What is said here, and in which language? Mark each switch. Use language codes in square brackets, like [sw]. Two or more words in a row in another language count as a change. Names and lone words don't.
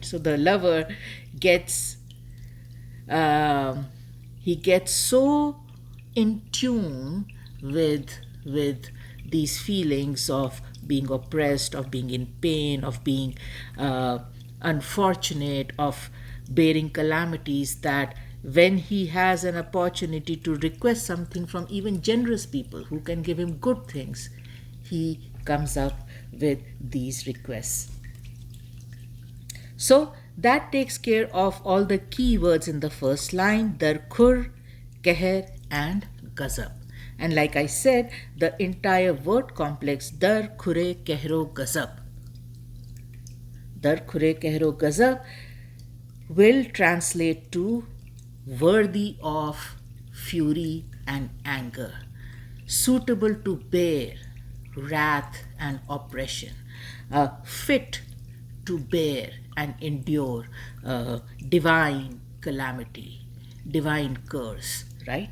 [en] So the lover gets he gets so in tune with these feelings of being oppressed, of being in pain, of being unfortunate, of bearing calamities, that when he has an opportunity to request something from even generous people who can give him good things, he comes up with these requests. So that takes care of all the key words in the first line: [ur] در خور، قہر, [en] and gazab. And like I said, the entire word complex [ur] در خورِ قہر و غضب, در خورِ قہر و غضب, [en] will translate to worthy of fury and anger, suitable to bear wrath and oppression, fit to bear and endure divine calamity, divine curse, right?